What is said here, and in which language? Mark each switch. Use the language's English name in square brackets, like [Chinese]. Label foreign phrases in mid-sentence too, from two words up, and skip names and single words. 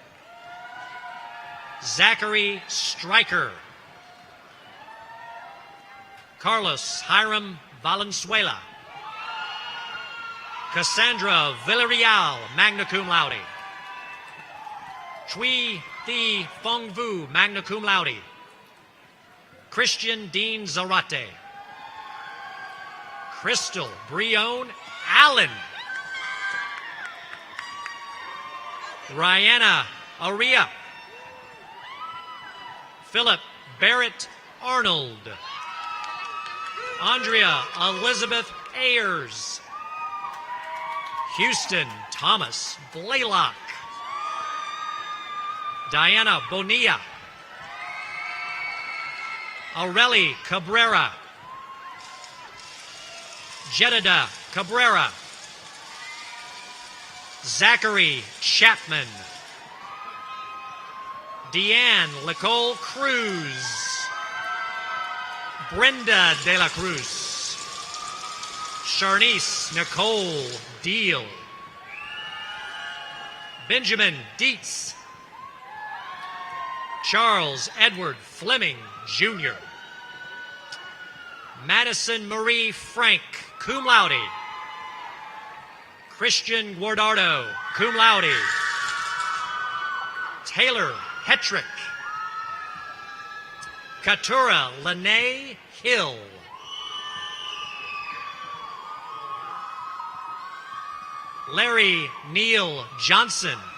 [English] Zachary Stryker. Carlos Hiram Valenzuela. Cassandra Villarreal, [Latin] magna cum laude. [English] Chui Thi Fong Vu, [Latin] magna cum laude. [English] Christian Dean Zarate. Crystal Brione Allen. Rihanna Aria. Philip Barrett Arnold. Andrea Elizabeth Ayers. Houston Thomas Blaylock. Diana Bonilla. Aureli Cabrera. Jedediah Cabrera. Zachary Chapman. Deanne Nicole Cruz. Brenda De La Cruz. Charnice Nicole Deal. Benjamin Dietz. Charles Edward Fleming, Jr. Madison Marie Frank, [Latin] cum laude. [English] Christian Guardardo, [Latin] cum laude. [English] Taylor Hetrick. Katura Lene Hill. Larry Neal Johnson.